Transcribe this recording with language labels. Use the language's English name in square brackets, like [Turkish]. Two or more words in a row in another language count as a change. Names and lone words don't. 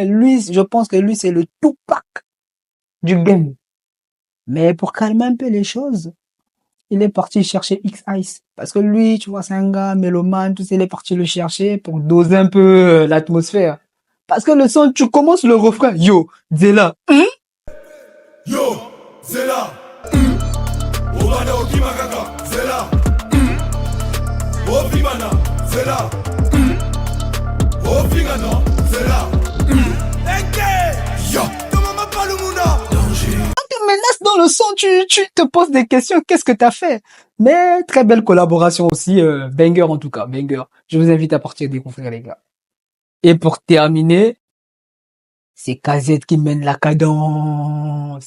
[French] Lui, je pense que lui, c'est le Tupac du game. Mais pour calmer un peu les choses, il est parti chercher X-Ice. Parce que lui, tu vois, c'est un gars mélomane, tout ça, il est parti le chercher pour doser un peu l'atmosphère. Parce que le son, tu commences le refrain. Yo, Zela. Yo, Zela. Obana Okimagaka, Zela. Obimana, Zela. Obingano, Zela. Yo, comment m'appelle le Mouna? Menace dans le son, tu te poses des questions, qu'est-ce que t'as fait? Mais très belle collaboration aussi, banger en tout cas, banger. Je vous invite à partir découvrir les gars. Et pour terminer, c'est KZ qui mène la cadence.